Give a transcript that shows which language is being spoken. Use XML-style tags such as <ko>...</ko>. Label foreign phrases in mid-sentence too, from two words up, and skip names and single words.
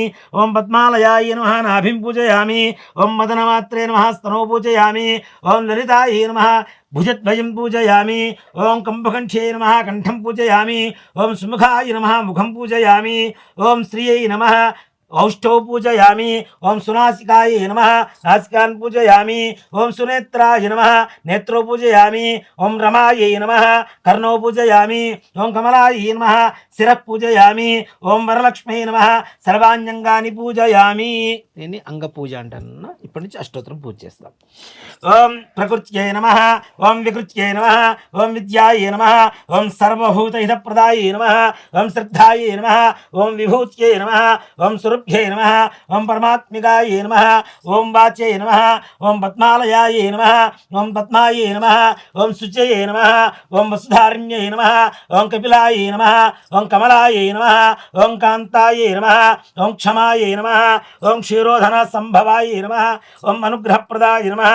<sa>ఓం పద్మాలయాయ నమః నాభిం పూజయామి. ఓం మదనమాత్రే నమః స్తనో పూజయామి. ఓం లలితాయే నమః భుజద్వయం పూజయామి. ఓం కంభకంఠ్యై నమః కంఠం పూజయామి. ఓం సుముఖాయ నమః ముఖం పూజయామి. ఓం శ్రియై నమః औष्ठौ पूजयामि। ओम सुनासिकाय नमः, नासिकान् पूजयामि। ओम सुनेत्राय नमः, नेत्रौ पूजयामि। ओम रमायै नमः, कर्णौ पूजयामि। ओम कमलायै नमः, शिरः पूजयामि। ओम वरलक्ष्मी नमः, सर्वाण्यंगानि पूजयामि।</sa> <te>దీన్ని అంగ పూజ అంటారన్న. ఇప్పటి నుంచి అష్టోత్తరం పూజ చేస్తాం.</te> <sa>ఓం ప్రకృత్యై నమః, ఓం వికృత్యై నమః, ఓం విద్యాయై నమః, ఓం సర్వభూతహితప్రదాయై నమః, ఓం శ్రద్ధాయై నమః, ఓం విభూత్యై నమః, ఓం సురభ్యై నమః, ఓం పరమాత్మికాయై నమః, ఓం వాచై నమః, ఓం పద్మాలయాయై నమః, ఓం పద్మాయై నమః, ఓం శుచయై నమః, ఓం వసుధారణ్యై నమః, ఓం కపిలాయై నమః, ఓం కమలాయై నమః, ఓం కాంతాయై నమః, ఓం క్షమాయై నమః, ఓం క్షీరోధన సంభవాయై నమః, ఓం అనుగ్రహప్రదాయ నమః,</sa>